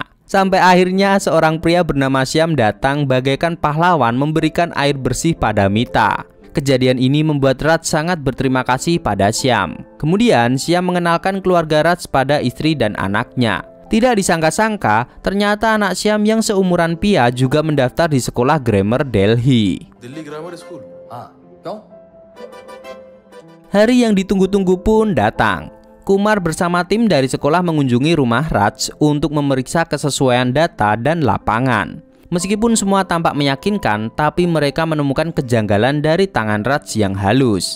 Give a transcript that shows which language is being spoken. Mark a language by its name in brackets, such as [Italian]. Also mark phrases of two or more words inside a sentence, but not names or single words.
[Indonesian] Sampai akhirnya seorang pria bernama Syam datang bagaikan pahlawan memberikan air bersih pada Mita. Kejadian ini membuat Raj sangat berterima kasih pada Syam. Kemudian Syam mengenalkan keluarga Raj pada istri dan anaknya. Tidak disangka-sangka, ternyata anak Syam yang seumuran Pia juga mendaftar di sekolah grammar Delhi. [Hindi] दिल्ली ग्रामर स्कूल हाँ क्यों? [Indonesian] Hari yang ditunggu-tunggu pun datang. Kumar bersama tim dari sekolah mengunjungi rumah Raj untuk memeriksa kesesuaian data dan lapangan. Meskipun semua tampak meyakinkan, tapi mereka menemukan kejanggalan dari tangan Raj yang halus.